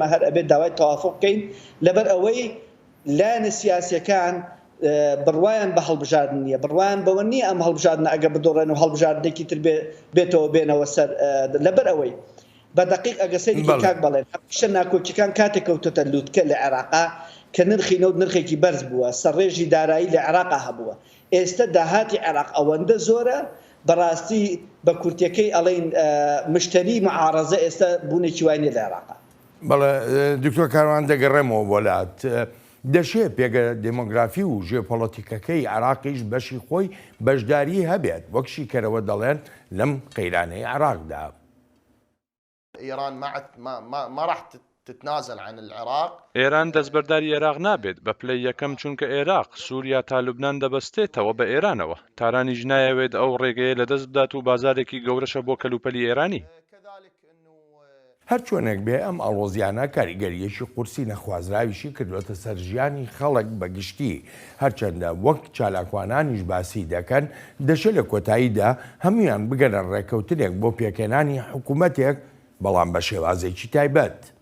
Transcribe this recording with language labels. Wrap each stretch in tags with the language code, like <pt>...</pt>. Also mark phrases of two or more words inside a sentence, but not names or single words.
<ckb>هەر ئەبێت داوای تەوافق بکەین لەبەر ئەوەی لایەنە سیاسیەکان بڕوایان بە هەڵبژاردن نییە بڕوایان بەوە نییە ئەم هەڵبژاردنە ئەگە بدۆڕێن و هەڵبژاردنێکی تر بێتەوە بێنەوە سەر لەبەر ئەوەی بە دقیق ئەگەسەری کاک بەڵێن هەمیشە ناکۆچیەکان کاتێک کەوتۆتە لووتکە لە عێراقا کە نرخی نەوت نرخێکی بەرز بووە سەرڕێژی دارایی لە عێراقا هەبووە ئێستا داهاتی عێراق ئەوەندە زۆرە بەڕاستی بە کورتەکەی ئەڵێن مشتری معارەزە ئێستا بوونێکی وای لە عێراقا بەڵێ دکتۆر کاروان دەگەڕێمەوە وڵات دەشێت پێگە دمۆگرافی و ژێۆپۆلیتیکەکەی عێراقیش بەشی خۆی بەشداری هەبێت وەکشی کەرەوە دەڵێن لەم قەیرانەی عێراقدا</ckb> <ar>إيران ما راح تتنازل عن العراق.</ar> <ckb>ئێران دەستبەرداری عێراق نابێت بە پلەی یەکەم چونکە عێراق سووریا تا لوبنان دەبەستێتەوە بە ئێرانەوە تارانیش نایەوێت ئەو ڕێگەیە لەدەست بدات و بازارێکی گەورەشە بۆ کەلوپەلی ئێرانی هەر چۆنێک بێ ئەم ئەڵۆزیانە کاریگەریەکی قورسی نەخوازراویشی کردوێتە سەر ژیانی خەڵک بەگشتی هەرچەندە وەک چالاکوانانیش باسی دەکەن دەشە لە کۆتاییدا هەمویان بگەنە ڕێکەوتنێک بۆ پێکێنانی حکوومەتێک بەڵام بە شێوازێکی تایبەت</ckb>